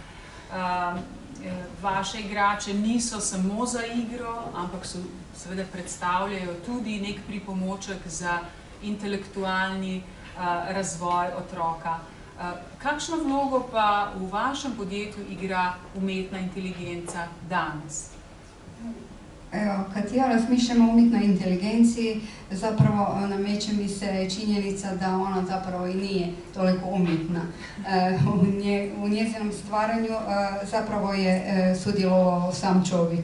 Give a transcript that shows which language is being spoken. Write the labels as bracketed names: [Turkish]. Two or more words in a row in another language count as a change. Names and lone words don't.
[Slovenian] Vaše igrače niso samo za igro, ampak seveda predstavljajo tudi nek pripomoček za intelektualni razvoj otroka. Kakšno vlogo pa v vašem podjetju igra umetna inteligenca danas? [Croatian] Evo, kad ja razmišljam o umjetnoj inteligenciji, zapravo nameće mi se činjenica da ona zapravo i nije toliko umjetna. U njezinom stvaranju zapravo je sudjelovao sam čovjek.